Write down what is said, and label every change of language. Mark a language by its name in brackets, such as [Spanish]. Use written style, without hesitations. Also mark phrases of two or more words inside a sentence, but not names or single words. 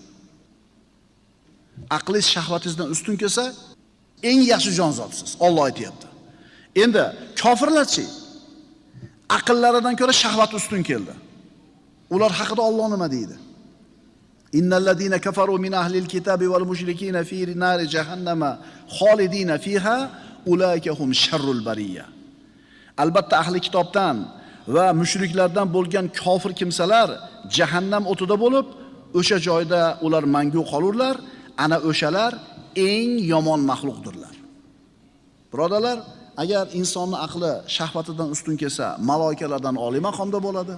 [Uzbek] Aqli shahvatingizdan ustun kelsa, eng yaxshi jon zotsiz. Alloh aytayapti. Endi kofirlarchi aqllaridan ko'ra shahvat ustun keldi. Ular haqida Alloh nima deydi? [Arabic] إن الذين كفروا من أهل الكتاب والمشركين في نار جهنم خالدين فيها أولئك هم شر البرية. [Uzbek] Albatta ahli kitobdan va mushriklardan bo'lgan kofir kimsalar jahannam o'tida bo'lib, o'sha joyda ular mangu qolurlar. Ana o'shalar eng yomon maxluqdirlar. Birodalar, agar insonning aqli shahvatidan ustun kelsa, maloikalardan oliy maqomda bo'ladi.